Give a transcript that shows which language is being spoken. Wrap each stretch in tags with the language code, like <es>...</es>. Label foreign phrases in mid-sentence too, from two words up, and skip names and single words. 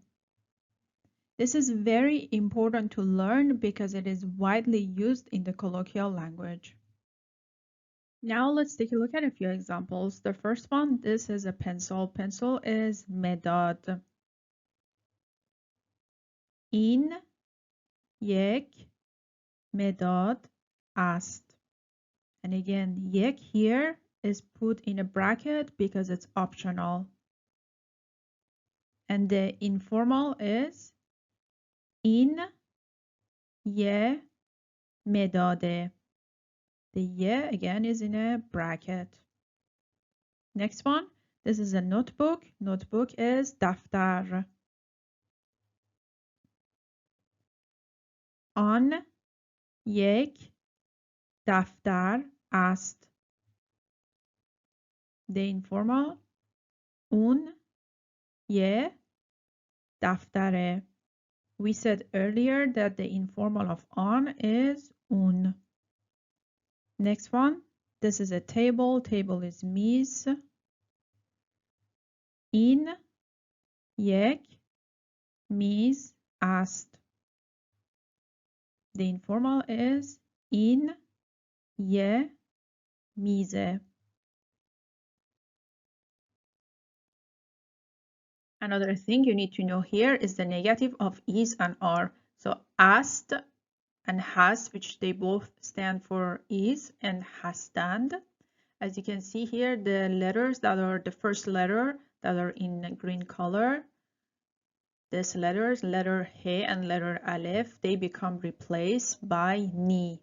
<en>This is very important to learn because it is widely used in the colloquial language. Now let's take a look at a few examples. The first one, this is a pencil. Pencil is medad. In</en> <fa>یک مداد است.</fa> <en>And again, یک here is put in a bracket because it's optional. And the informal is in</en> <fa>یه مداده.</fa> <en>The ye again is in a bracket. Next one, this is a notebook. Notebook is دفتر.</en> <fa>آن یک دفتر است.</fa> <en>The informal</en> <fa>اون یه دفتره.</fa> <en>We said earlier that the informal of on is un. Next one, this is a table. Table is میز.</en> <fa>این یک میز است.</fa> <en>The informal is</en> <fa>این یه میزه.</fa> <en>Another thing you need to know here is the negative of is and are. So ast and has, which they both stand for is, and hastand. As you can see here, the letters that are the first letter that are in green color, these letters, letter he and letter aleph, they become replaced by ni.</en>